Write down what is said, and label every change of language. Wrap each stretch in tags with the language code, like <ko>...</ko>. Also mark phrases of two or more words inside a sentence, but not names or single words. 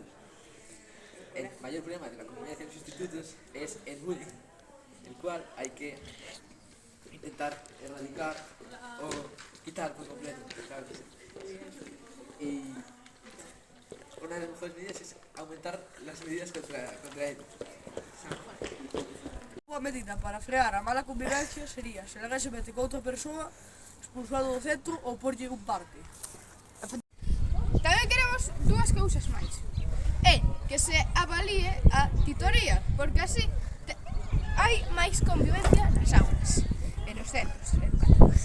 <es>El mayor problema de la convivencia en los institutos es el bullying, el cual hay que intentar erradicar o quitar por completo, ¿sabes? Y una de las mejores medidas es aumentar las medidas contra él.</es> <gl>Unha medida para frear a mala convivencia sería se alguén se mete con outra persoa, expulsado do centro ou porlle un parque. Tamén queremos dúas cousas máis. Que se avalíe a titoría, porque así hai máis convivencia nas aulas e nos centros educativos.</gl>